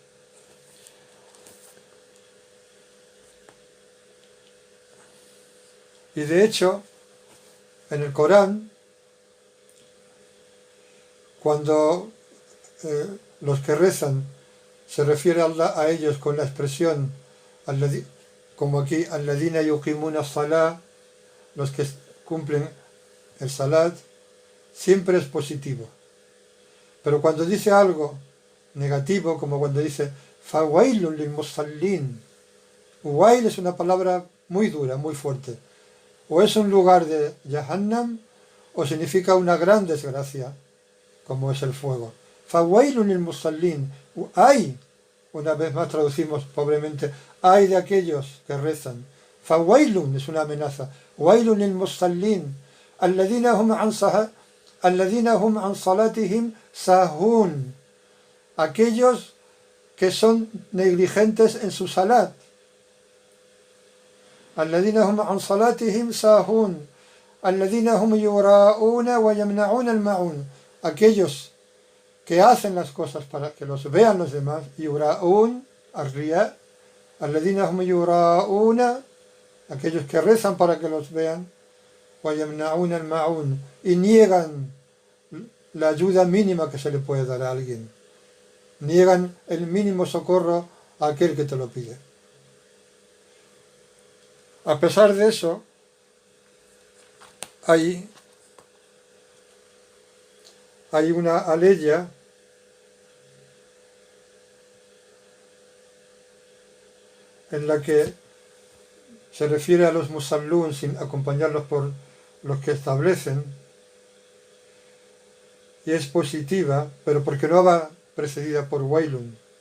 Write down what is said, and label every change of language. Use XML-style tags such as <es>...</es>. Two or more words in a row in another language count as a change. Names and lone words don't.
<es>Y de hecho, en el Corán, cuando los que rezan se refiere a ellos con la expresión como aquí,</es> <ar>الذين يقيمون الصلاة,</ar> <es>los que cumplen el salat, siempre es positivo. Pero cuando dice algo negativo, como cuando dice</es> <ar>فويل للمصلين,</ar> <es>wail es una palabra muy dura, muy fuerte. O es un lugar de Jahannam, o significa una gran desgracia, como es el fuego.</es> <ar>فويل للمصلين, ay,</ar> <es>una vez más traducimos pobremente, ay de aquellos que rezan. Fawailun es una amenaza.</es> <ar>ويل للمصلين الذين هم عن صلاتهم ساهون,</ar> <es>aquellos que son negligentes en su salat.</es> <ar>الذين هم عن صلاتهم ساهون الذين هم يراءون ويمنعون الماعون,</ar> <es>aquellos que hacen las cosas para que los vean los demás,</es> <ar>يراءون الرياء الذين هم يراءون,</ar> <es>aquellos que rezan para que los vean,</es> <ar>ويمنعون الماعون,</ar> <es>y niegan la ayuda mínima que se le puede dar a alguien, niegan el mínimo socorro a aquel que te lo pide. A pesar de eso, hay una aleya en la que se refiere a los musallún sin acompañarlos por los que establecen, y es positiva, pero porque no va precedida por wailun.</es>